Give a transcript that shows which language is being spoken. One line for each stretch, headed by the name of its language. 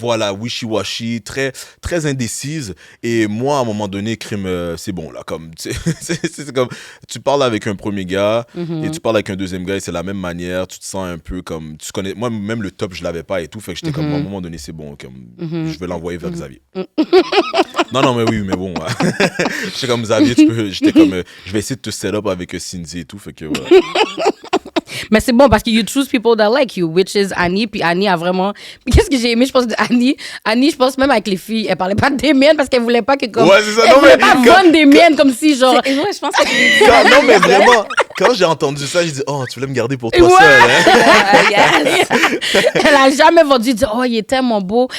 French: Voilà, wishy-washy, très, très indécise. Et moi, à un moment donné, crime, c'est bon, là, comme, c'est comme, tu parles avec un premier gars et tu parles avec un deuxième gars et c'est la même manière, tu te sens un peu comme, tu connais, moi, même le top, je l'avais pas et tout, fait que j'étais comme, à un moment donné, c'est bon, comme, je vais l'envoyer vers Xavier. Non, mais oui, mais bon, j'étais comme Xavier, j'étais comme, je vais essayer de te set up avec Cindy et tout, fait que, voilà. Mais c'est bon parce que
English: you choose people that like you, which is Annie.
French: Puis Annie a vraiment. Qu'est-ce que j'ai aimé, je pense, de Annie? Annie, je pense même avec les filles, elle parlait pas des miennes parce qu'elle voulait pas que comme. Ouais, c'est ça. Elle voulait pas vendre des miennes comme si genre. Ouais, je pense que Non, mais vraiment, quand j'ai entendu ça, j'ai dit, oh, tu voulais me garder pour toi seule. Hein?
English: yes.
French: Elle a jamais vendu, dit, oh, il est tellement beau.